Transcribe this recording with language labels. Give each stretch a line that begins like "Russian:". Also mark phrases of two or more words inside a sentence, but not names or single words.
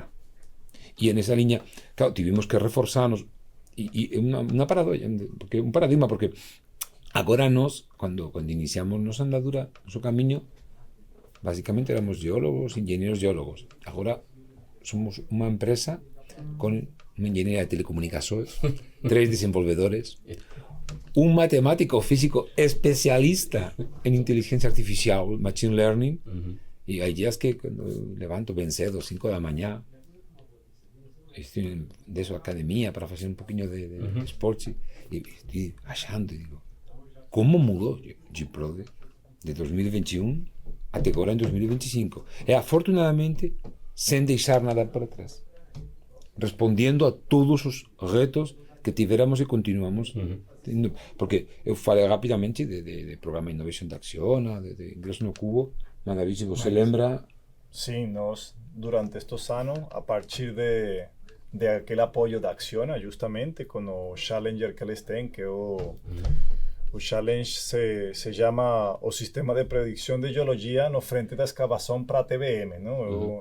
Galician: E en esa liña, claro, tivemos que reforzarnos, e unha paradoxa, porque un paradigma, porque agora nós, cando iniciamos nosa andadura, noso camiño, basicamente éramos geólogos, engenheiros geólogos. Agora somos unha empresa con unha engenheira de telecomunicacións, 3 desenvolvedores, un matemático físico especialista en inteligencia artificial,
English: machine learning,
Galician: e hai días que cando levanto ben cedo, 5 da mañá, estou de eso academia para facer un poquinho de esporte, e estou achando, e digo, como mudou G-Prode de 2021 até agora en 2025? E afortunadamente sen deixar nada para trás, respondendo a todos os retos que tivéramos e continuamos tendo. Porque eu falei rapidamente de programa Innovation de Acciona, de Ingreso no Cubo.
Portuguese: Madaví, se você lembra? Sim, nós durante estes anos, a partir de aquele apoio da Acciona, justamente com o Challenger que eles têm, que é o Challenge se chama o Sistema de Predicção de Geologia no frente da escavação para a TBM, não?